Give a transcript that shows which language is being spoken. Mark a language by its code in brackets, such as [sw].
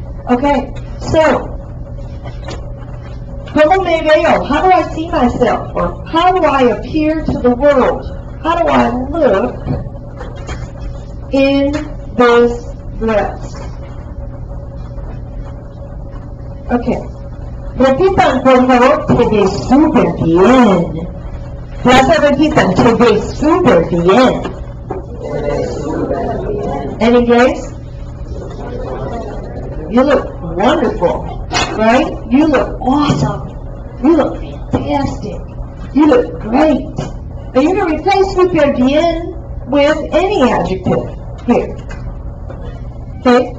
[en] Okay, so, [es] ¿cómo me veo? [en] How do I see myself? Or how do I appear to the world? How do I look in this dress? Okay. [es] Repitan, por favor, te ves súper bien. Clase, repitan, te ves súper bien. En inglés? [en] You look wonderful, right? You look awesome. You look fantastic. You look great. Now you're going to replace [es] super bien [en] with any adjective here. Okay?